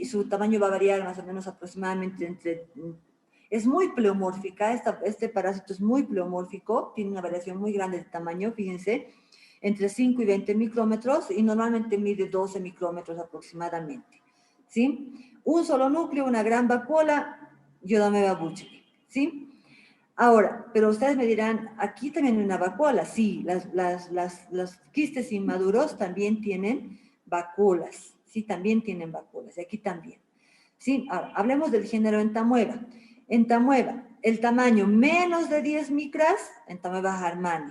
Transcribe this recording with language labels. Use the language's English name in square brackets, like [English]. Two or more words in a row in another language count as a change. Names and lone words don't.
[Spanish] Su tamaño va a variar más o menos aproximadamente es muy pleomórfica, este parásito es muy pleomórfico, tiene una variación muy grande de tamaño, fíjense, entre 5 y 20 micrómetros y normalmente mide 12 micrómetros aproximadamente, ¿sí? Un solo núcleo, una gran vacuola, Iodomeba buchley, ¿sí? Ahora, pero ustedes me dirán, aquí también hay una vacuola. Sí, los quistes inmaduros también tienen vacuolas. Sí, también tienen vacuolas. Y aquí también. Sí, ahora, hablemos del género Entamoeba. Entamoeba, el tamaño menos de 10 micras, Entamoeba harmani.